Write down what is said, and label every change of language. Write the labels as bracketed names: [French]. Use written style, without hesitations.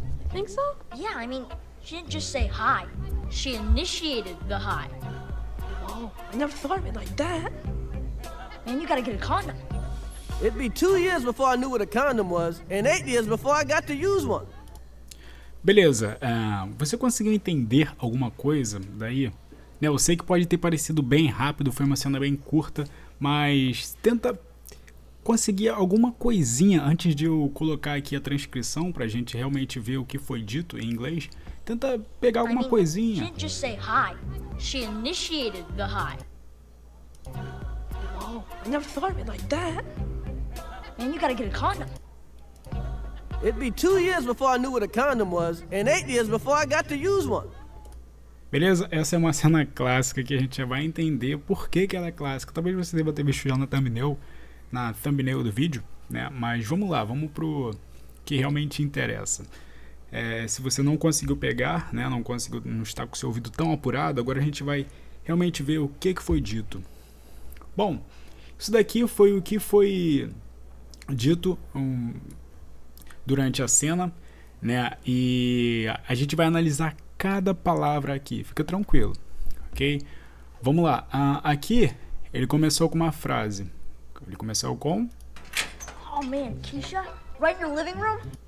[English] Think so? Yeah, I mean, she didn't just say hi. She initiated the hi. Oh, I never thought of it like that. Man, you gotta get a condom. It'd be 2 years before I knew what a condom was, and 8 years before I got to use one. [Portuguese] Beleza, você conseguiu entender alguma coisa daí? Eu sei que pode ter parecido bem rápido, foi uma cena bem curta, mas tenta conseguir alguma coisinha antes de eu colocar aqui a transcrição pra gente realmente ver o que foi dito em inglês. Tenta pegar alguma [English] She [Portuguese] coisinha. [English] didn't just say hi. She initiated the hi. Oh, I never thought of it like that. Man, you gotta get a condom. It'd be 2 years before I knew what a condom was, and 8 years before I got to use one. [Portuguese] Beleza? Essa é uma cena clássica que a gente já vai entender por que ela é clássica. Talvez você deva ter visto já na thumbnail do vídeo, né? Mas vamos lá, vamos pro que realmente interessa. Se você não conseguiu pegar, né? Não está com o seu ouvido tão apurado, agora a gente vai realmente ver o que foi dito. Bom, isso daqui foi o que foi dito durante a cena, né? E a gente vai analisar cada palavra aqui, fica tranquilo, ok? Vamos lá, aqui ele começou com uma frase. Ele começou com... [English] Oh man, Keisha, right in your living room?